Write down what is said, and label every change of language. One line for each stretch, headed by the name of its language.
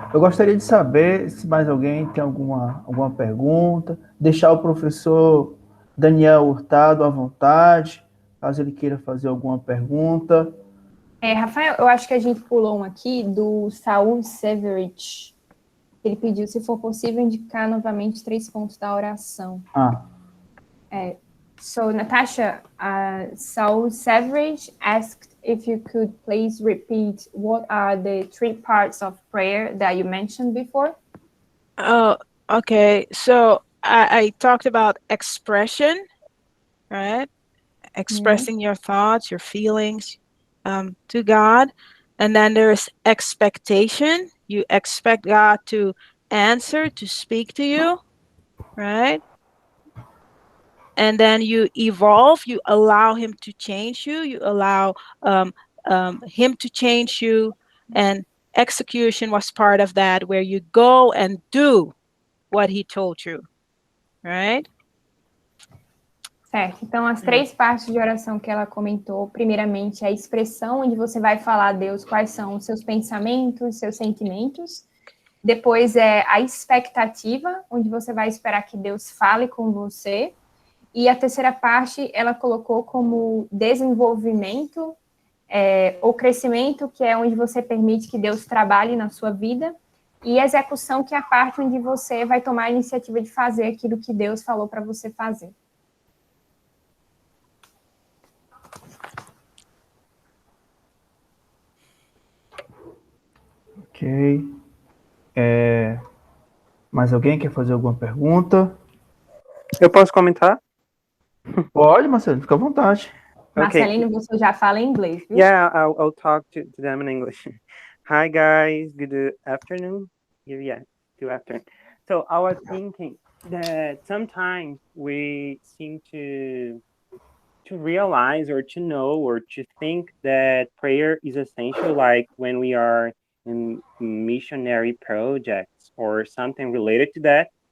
Portuguese: Eu gostaria de saber se mais alguém tem alguma pergunta, deixar o professor Daniel Hurtado à vontade, caso ele queira fazer alguma pergunta. Rafael, eu acho que a gente pulou um aqui do Saul Severich. Ele pediu, se for possível, indicar novamente 3 pontos da oração.
English: So, Natasha, Saul Severich asked if you could please repeat what are the 3 parts of prayer that you mentioned before. Oh, okay. So I talked about expression, right? Expressing your thoughts, your feelings to God. And then there's expectation. You expect God to answer, to speak to you, right? And then you evolve, you allow him to change you, you allow him to change you, and execution was part of that, where you go and do what he told you, right?
Portuguese: Certo, então as 3 partes de oração que ela comentou, primeiramente a expressão, onde você vai falar a Deus quais são os seus pensamentos, seus sentimentos. Depois é a expectativa, onde você vai esperar que Deus fale com você. E a terceira parte, ela colocou como desenvolvimento ou crescimento, que é onde você permite que Deus trabalhe na sua vida. E execução, que é a parte onde você vai tomar a iniciativa de fazer aquilo que Deus falou para você fazer. Ok. Mais alguém quer fazer alguma pergunta? Eu posso comentar? Pode, Marcelo, fica à vontade. Marcelino, você já fala em inglês, viu?
English: Yeah, I'll talk to them in English. Hi guys, good afternoon. Yeah, good afternoon. So I was thinking that sometimes we seem to realize or to know or to think that prayer is essential, like when we are in missionary projects or something related to that.